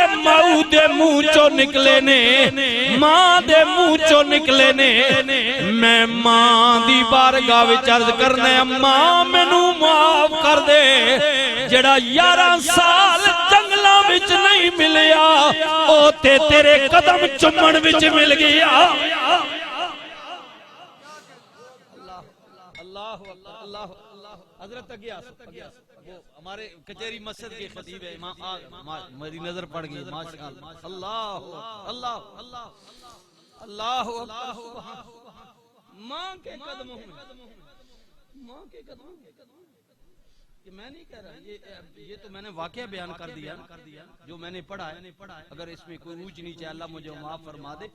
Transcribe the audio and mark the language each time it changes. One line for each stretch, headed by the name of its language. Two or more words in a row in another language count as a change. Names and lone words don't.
Punjabi: ਮਾਊ ਦੇ ਮੂੰਹ ਚੋ ਨਿਕਲੇ ਨੇ ਮਾਂ ਦੇ ਮੂੰਹ ਚੋ ਨਿਕਲੇ ਨੇ ਮੈਂ ਮਾਂ ਦੀ ਬਾਰਗਾਹ ਵਿਚ ਅਰਜ਼ ਕਰਨੇ ਅੰਮਾ ਮੈਨੂੰ ਮਾਫ਼ ਕਰ ਦੇ ਜੇੜ੍ਹਾ 11 ਸਾਲ ਜੰਗਲਾਂ ਵਿਚ ਨਹੀਂ ਮਿਲਿਆ ਓ ਤੇ ਤੇਰੇ ਕਦਮ ਚੁੰਮਣ ਵਿਚ ਮਿਲ ਗਿਆ।
Urdu: اللہ اللہ حضرت ہمارے کچہری مسجد کے خطیب ہے امام، میری نظر پڑ گئی ماشاءاللہ، اللہ اللہ اللہ اللہ اللہ، ماں کے قدموں میں، ماں کے قدموں میں، کہ میں نہیں کہہ رہا، یہ تو میں نے واقعہ بیان کر دیا جو میں نے پڑھا ہے، اگر اس میں کوئی اونچ نیچ ہے اللہ مجھے معاف فرما دے۔